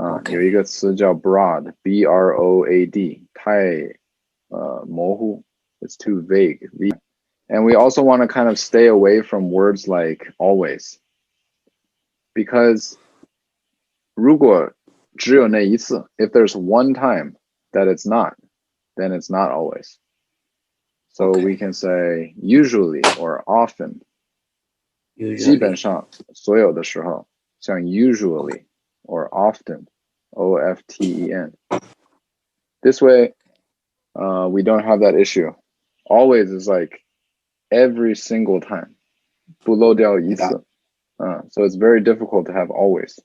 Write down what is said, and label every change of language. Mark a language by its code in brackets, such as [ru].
[zh] 有一个词叫 broad, B-R-O-A-D, 太模糊. [en] It's too vague. And we also want to kind of stay away from words like always, because [zh] 如果只有那一次, [en] if there's one time that it's not, then it's not always. So we can say usually or often. [zh] 基本上所有的时候，像 [en] usually or often, O-F-T-E-N. This way, we don't have that issue. Always is like every single time. [zh] 不漏掉一次. [en] So it's very difficult to have always.